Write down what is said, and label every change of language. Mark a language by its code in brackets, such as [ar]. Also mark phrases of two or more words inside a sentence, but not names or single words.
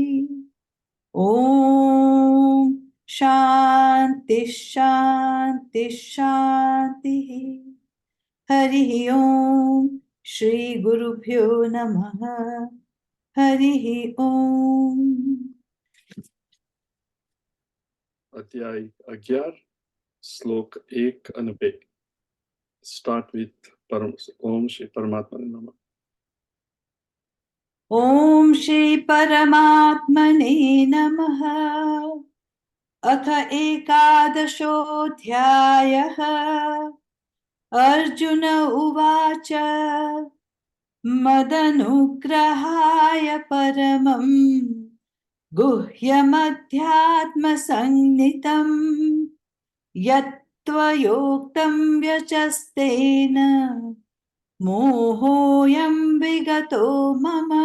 [sa] ॐ शान्ति शान्ति शान्तिः। हरिः ॐ श्री गुरुभ्यो नमः। हरिः ॐ। [gu] અધ્યાય 11 શ્લોક 1 અને 2. [en] start with [sa] ઓમ શ્રી પરમાત્માને નમઃ. ॐ श्री परमात्मने नमः। अथ एकादशोऽध्यायः। अर्जुन उवाच मदनुग्रहाय परमं गुह्यमध्यात्मसंज्ञितं यत्त्वयोक्तं व्यचस्तेन मोहोऽयं विगतो मम।